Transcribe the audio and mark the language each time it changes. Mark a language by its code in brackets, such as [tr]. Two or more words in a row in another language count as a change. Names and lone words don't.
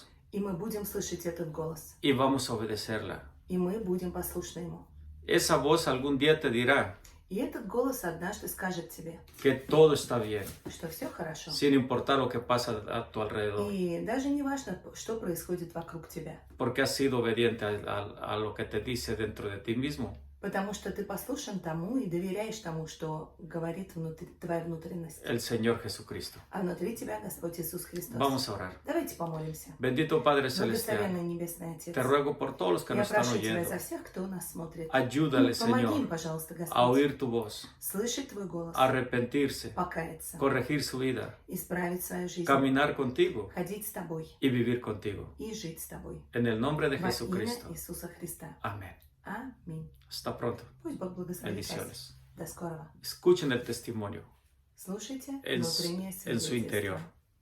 [ru] и мы будем слышать этот голос, [es] y vamos a obedecerla. [ru] и мы будем послушны ему. [es] Esa voz algún día te dirá [ru] И этот голос однажды скажет тебе, [es] que todo está bien, [ru] что все хорошо. [es] sin importar lo que pasa a tu alrededor. [ru] И даже не важно, что происходит вокруг тебя. [es] Porque has sido obediente a lo que te dice dentro de ti mismo. [ru] Потому что ты послушен тому и доверяешь тому, что говорит твоя внутренность. [es] El Señor Jesucristo. [ru] А внутри тебя Господь Иисус Христос. [es] Vamos a orar. [ru] Давайте помолимся. [es] Bendito Padre Celestial, [ru] Благословенный Небесный Отец. [es] te ruego por todos los que [ru] Я [es] nos están [ru] прошу Тебя [es] oyendo. [ru] за всех, кто нас смотрит. [es] Ayúdale, [ru] Помоги им, [es] Señor, [ru] пожалуйста, [es] a [ru] Господь, [es] oír tu voz, [ru] слышать Твой голос, [es] arrepentirse, [ru] покаяться, [es] corregir su vida, [ru] исправить свою жизнь, [es] caminar contigo [ru] ходить с Тобой [es] y vivir contigo. [ru] и жить с Тобой. [es] En el nombre de [ru] Во имя [es] Jesucristo. [ru] Иисуса Христа. [es] Amén. [ru] Аминь. [es] Hasta pronto. [ru] Пусть Бог благословит вас. [es] Bendiciones. [ru] До скорого. [es] Escuchen el testimonio [ru] Слушайте [es] en [ru] внутреннее [es] su interior. [ru] свидетельство